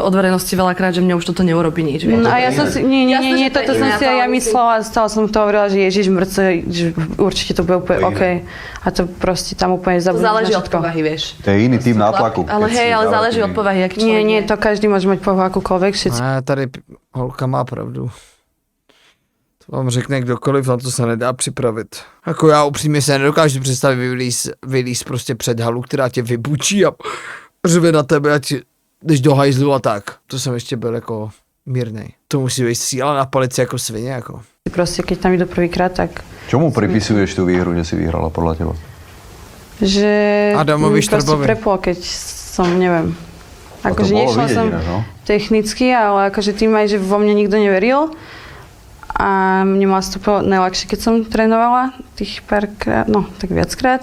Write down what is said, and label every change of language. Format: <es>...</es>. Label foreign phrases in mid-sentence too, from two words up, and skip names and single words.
<sk>od verejnosti veľakrát, že mne už toto neurobí nič. vieš. No a ja som si, nie, Jasné, že to toto je som iné, si aj ja ale myslela, stále som to hovorila, že Ježiš mŕce, že určite to bude úplne OK. A to proste tam úplne To zabudnúť záleží na od všetko. povahy, vieš. To je iný typ nátlaku. Ale keď hej, si ale dáva záleží tým- od povahy, aký Nie, človek nie, je. to každý môže mať povahu akúkoľvek, všetci.</sk> <cs>A tady holka má pravdu. To vám řekne kdokoliv, na to se nedá připravit. Jako já upřímně se nedokážu představit vylíz prostě před halu, která tě vybučí a řve na tebe, ať jdeš do hajzlu a tak. To jsem ještě byl jako mírnej. To musí být síla na palici jako svině, jako.</cs> <sk>Proste, keď tam idú prvýkrát, tak Čomu pripisuješ tú výhru, že si vyhrala podľa teba? že Adamovi proste Štrbovi. preplo, keď som, neviem. A to Akože bolo nešla vidieť som ináč, no? technicky, ale akože tým aj, že vo mne nikto neveril. A mne mal to najľahšie, keď som trénovala tých párkrát, no tak viackrát.</sk>